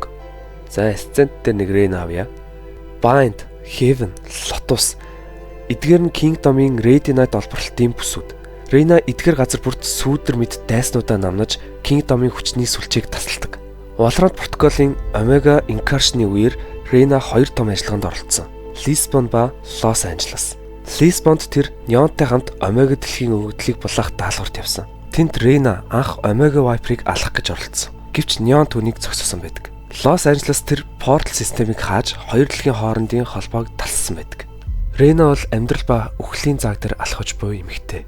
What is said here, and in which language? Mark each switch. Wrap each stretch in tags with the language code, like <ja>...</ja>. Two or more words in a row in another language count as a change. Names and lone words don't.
<mn>За Ascent дээр нэг Reyna авъя. Bind, Heaven, Lotus эдгээр нь Kingdom-ийн Radiant Knight олборлтын бүсүүд. Reyna эдгээр газар бүрт сүүдэр мэд дайснуудаа намнаж Kingdom-ийн хүчний сүлжээг тасалдаг. Valorant протоколын Omega Incursion-ы үеэр Reyna хоёр том ажиллагаанд оролцсон. Lisbon ба Los Angeles. Lisbонд тэр Neon-тай хамт Omega дэлхийн өгөгдлийг булаах даалгаварт явсан. Тэнд Reyna анх Omega Viper-ыг алах гэж оролцсон. Гэвч Neon түүнийг зогсоосон байдаг. Los Angeles тэр Portal системийг хааж хоёр дэлхийн хоорондын холбоог талсан байдаг. Reyna бол амьдрал ба үхлийн зааг дээр алхаж буй эмэгтэй.</mn>